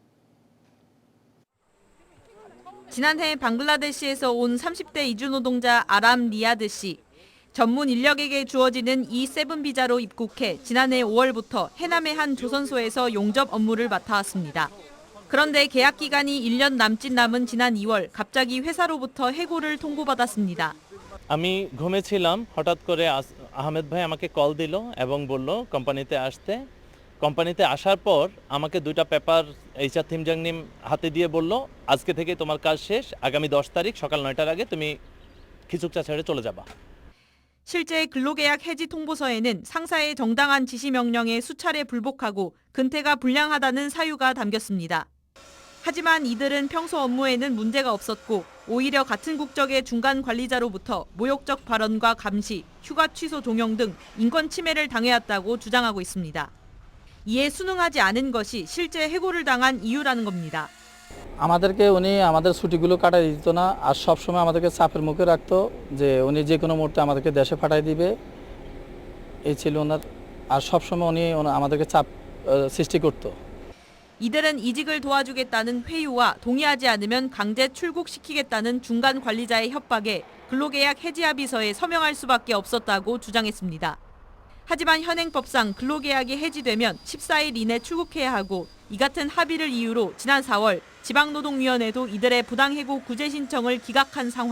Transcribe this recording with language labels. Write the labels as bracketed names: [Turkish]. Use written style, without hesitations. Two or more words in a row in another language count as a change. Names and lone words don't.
[Korean] 지난해 방글라데시에서 온 30대 이주 노동자 아람 리아드 씨. 전문 인력에게 주어지는 E7 비자로 입국해 지난해 5월부터 해남의 한 조선소에서 용접 업무를 맡아왔습니다. 그런데 계약 기간이 1년 남짓 남은 지난 2월 갑자기 회사로부터 해고를 통보받았습니다. [Bangla] আমি ঘুমেছিলাম হঠাৎ করে আহমেদ ভাই আমাকে কল দিল এবং বলল কোম্পানিতে আসার পর আমাকে দুইটা পেপার এইচআর 팀장님 হাতে দিয়ে বলল আজকে থেকে তোমার কাজ শেষ আগামী 10 তারিখ সকাল 9টার আগে তুমি 기숙사 ছেড়ে চলে যাবা. [Korean] 실제 근로계약 해지 통보서에는 상사의 정당한 지시 명령에 수차례 불복하고 근태가 불량하다는 사유가 담겼습니다. 하지만 이들은 평소 업무에는 문제가 없었고 오히려 같은 국적의 중간 관리자로부터 모욕적 발언과 감시, 휴가 취소 종용 등 인권 침해를 당해왔다고 주장하고 있습니다. 이에 순응하지 않은 것이 실제 해고를 당한 이유라는 겁니다. [Bangla] আমাদেরকে উনি আমাদের ছুটিগুলো কাটাই দিত না আর সব সময় আমাদেরকে চাপের মুখে রাখতো যে উনি যে কোনো মুহূর্তে আমাদেরকে দেশে পাঠিয়ে দিবে এই ছিল ওনার আর সব সময় উনি আমাদেরকে চাপ সৃষ্টি করত. [Korean] 이들은 이직을 도와주겠다는 회유와 동의하지 않으면 강제 출국시키겠다는 중간 관리자의 협박에 근로계약 해지 합의서에 서명할 수밖에 없었다고 주장했습니다. 하지만 현행법상 근로계약이 해지되면 14일 이내 출국해야 하고 이 같은 합의를 이유로 지난 4월 지방노동위원회도 이들의 부당해고 구제 신청을 기각한 상황.